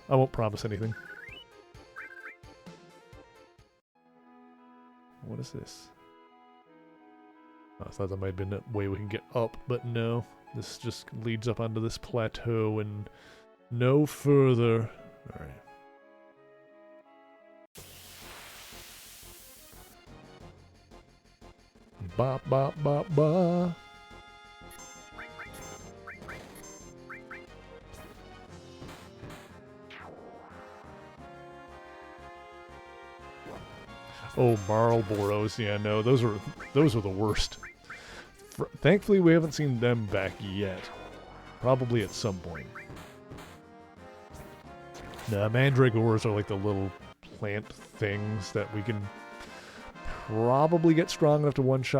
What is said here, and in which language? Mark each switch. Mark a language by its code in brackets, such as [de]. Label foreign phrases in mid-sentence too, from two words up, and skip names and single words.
[en] I won't promise anything. What is this? Oh, I thought that might have been a way we can get up, but no. This just leads up onto this plateau and no further. Alright. Ba ba ba ba. Oh, Marlboros. Yeah, no, those are the worst. Thankfully, we haven't seen them back yet. Probably at some point. Nah, Mandragoras are like the little plant things that we can probably get strong enough to one-shot.